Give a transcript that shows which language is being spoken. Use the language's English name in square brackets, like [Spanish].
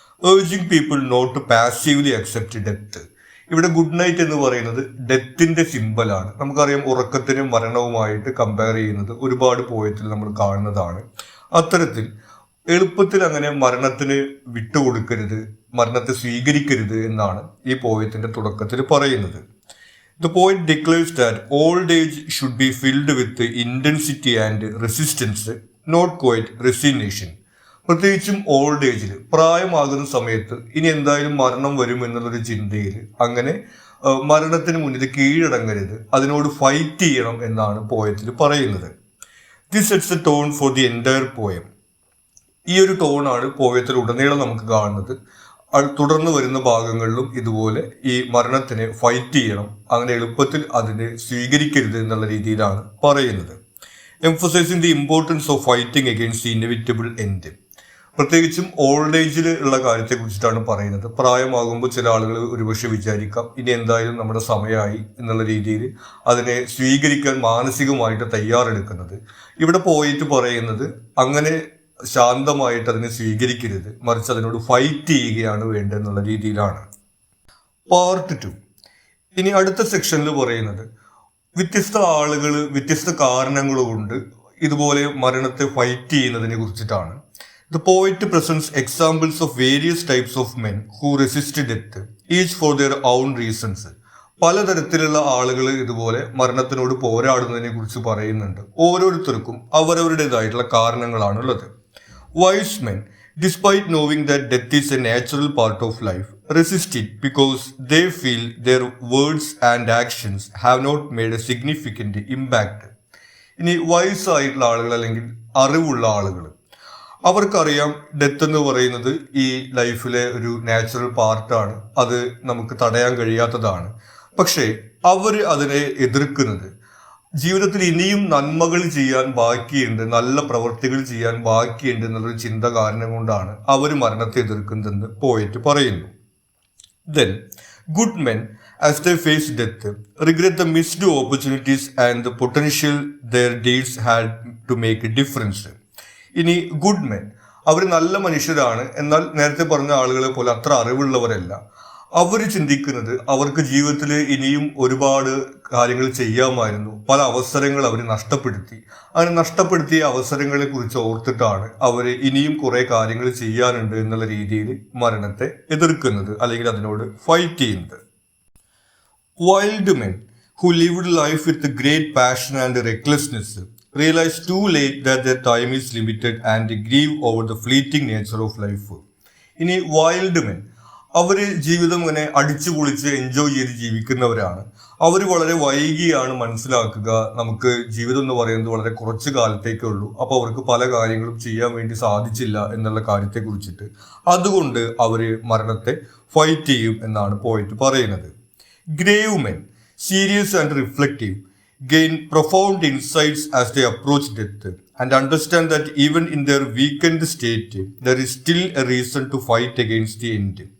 [English] Urging people not to passively accept death. [Malayalam] ഇവിടെ good night എന്ന് പറയുന്നത് ഡെത്തിന്റെ സിമ്പലാണ്. നമുക്കറിയാം, ഉറക്കത്തിനും മരണവുമായിട്ട് കമ്പയർ ചെയ്യുന്നത് ഒരുപാട് പോയത്തിൽ നമ്മൾ കാണുന്നതാണ്. അത്തരത്തിൽ എളുപ്പത്തിൽ അങ്ങനെ മരണത്തിന് വിട്ടുകൊടുക്കരുത്, മരണത്തെ സ്വീകരിക്കരുത് എന്നാണ് ഈ പോയത്തിന്റെ തുടക്കത്തിൽ പറയുന്നത്. [English] The poet declares that old age should be filled with intensity and resistance, not quite resignation. [Malayalam] പ്രത്യേകിച്ചും ഓൾഡ് ഏജിൽ, പ്രായമാകുന്ന സമയത്ത് ഇനി എന്തായാലും മരണം വരും എന്നുള്ളൊരു ചിന്തയിൽ അങ്ങനെ മരണത്തിന് മുന്നിൽ കീഴടങ്ങരുത്, അതിനോട് ഫൈറ്റ് ചെയ്യണം എന്നാണ് പോയത്തിൽ പറയുന്നത്. [English] This sets a tone for the entire poem. [Malayalam] ഈ ഒരു ടോണാണ് പോയത്തിൽ ഉടനീളം നമുക്ക് കാണുന്നത്. തുടർന്ന് വരുന്ന ഭാഗങ്ങളിലും ഇതുപോലെ ഈ മരണത്തിനെ ഫൈറ്റ് ചെയ്യണം, അങ്ങനെ എളുപ്പത്തിൽ അതിനെ സ്വീകരിക്കരുത് എന്നുള്ള രീതിയിലാണ് പറയുന്നത്. [English] Emphasizing the importance of fighting against the inevitable end. [Malayalam] പ്രത്യേകിച്ചും ഓൾഡ് ഏജിൽ ഉള്ള കാര്യത്തെ കുറിച്ചിട്ടാണ് പറയുന്നത്. പ്രായമാകുമ്പോൾ ചില ആളുകൾ ഒരുപക്ഷെ വിചാരിക്കാം ഇനി എന്തായാലും നമ്മുടെ സമയമായി എന്നുള്ള രീതിയിൽ അതിനെ സ്വീകരിക്കാൻ മാനസികമായിട്ട് തയ്യാറെടുക്കുന്നത്. ഇവിടെ പോയിട്ട് പറയുന്നത് അങ്ങനെ ശാന്തമായിട്ട് അതിനെ സ്വീകരിക്കരുത്, മറിച്ച് അതിനോട് ഫൈറ്റ് ചെയ്യുകയാണ് വേണ്ടതെന്നുള്ള രീതിയിലാണ്. പാർട്ട് 2. ഇനി അടുത്ത സെക്ഷനിൽ പറയുന്നത് വ്യത്യസ്ത ആളുകൾ വ്യത്യസ്ത കാരണങ്ങൾ കൊണ്ട് ഇതുപോലെ മരണത്തെ ഫൈറ്റ് ചെയ്യുന്നതിനെ കുറിച്ചിട്ടാണ്. [English] The poet presents examples of various types of men who resist death, each for their own reasons. [Malayalam] പലതരത്തിലുള്ള ആളുകൾ ഇതുപോലെ മരണത്തിനോട് പോരാടുന്നതിനെ കുറിച്ച് പറയുന്നുണ്ട്. ഓരോരുത്തർക്കും അവരവരുടേതായിട്ടുള്ള കാരണങ്ങളാണുള്ളത്. [English] Wise men, despite knowing that death is a natural part of life, resist it because they feel their words and actions have not made a significant impact. [Malayalam] ഇനി vice ആയിട്ടുള്ള ആളുകൾ അല്ലെങ്കിൽ അറിവുള്ള ആളുകൾ, അവർക്കറിയാം ഡെത്ത് എന്ന് പറയുന്നത് ഈ ലൈഫിലെ ഒരു നാച്ചുറൽ പാർട്ടാണ്, അത് നമുക്ക് തടയാൻ കഴിയാത്തതാണ്. പക്ഷേ അവർ അതിനെ എതിർക്കുന്നത് ജീവിതത്തിൽ ഇനിയും നന്മകൾ ചെയ്യാൻ ബാക്കിയുണ്ട്, നല്ല പ്രവൃത്തികൾ ചെയ്യാൻ ബാക്കിയുണ്ട് എന്നുള്ളൊരു ചിന്ത കാരണം കൊണ്ടാണ് അവർ മരണത്തെ എതിർക്കുന്നതെന്ന് പോയിട്ട് പറയുന്നു. [English] Then, good men, as they face death, regret the missed opportunities and the potential their deeds had to make a difference. [Malayalam] ഇനി ഗുഡ് മെൻ, അവർ നല്ല മനുഷ്യരാണ്, എന്നാൽ നേരത്തെ പറഞ്ഞ ആളുകളെ പോലെ അത്ര അറിവുള്ളവരല്ല. അവർ ചിന്തിക്കുന്നത് അവർക്ക് ജീവിതത്തിൽ ഇനിയും ഒരുപാട് കാര്യങ്ങൾ ചെയ്യാമായിരുന്നു, പല അവസരങ്ങൾ അവർ നഷ്ടപ്പെടുത്തി. അങ്ങനെ നഷ്ടപ്പെടുത്തിയ അവസരങ്ങളെ കുറിച്ച് ഓർത്തിട്ടാണ് അവർ ഇനിയും കുറെ കാര്യങ്ങൾ ചെയ്യാനുണ്ട് എന്നുള്ള രീതിയിൽ മരണത്തെ എതിർക്കുന്നത് അല്ലെങ്കിൽ അതിനോട് ഫൈറ്റ് ചെയ്യുന്നത്. [English] Wild men who lived life with great passion and recklessness realize too late that their time is limited and grieve over the fleeting nature of life. [Malayalam] ഇനി വൈൽഡ് മെൻ, അവർ ജീവിതം ഇങ്ങനെ അടിച്ചു പൊളിച്ച് എൻജോയ് ചെയ്ത് ജീവിക്കുന്നവരാണ്. അവർ വളരെ വൈകിയാണ് മനസ്സിലാക്കുക നമുക്ക് ജീവിതം എന്ന് പറയുന്നത് വളരെ കുറച്ച് കാലത്തേക്കേ ഉള്ളൂ, അപ്പോൾ അവർക്ക് പല കാര്യങ്ങളും ചെയ്യാൻ വേണ്ടി സാധിച്ചില്ല എന്നുള്ള കാര്യത്തെ കുറിച്ചിട്ട്. അതുകൊണ്ട് അവർ മരണത്തെ ഫൈറ്റ് ചെയ്യും എന്നാണ് പോയിട്ട് പറയുന്നത്. [English] Grave men, serious and reflective, gain profound insights as they approach death and understand that even in their weakened state there is still a reason to fight against the end.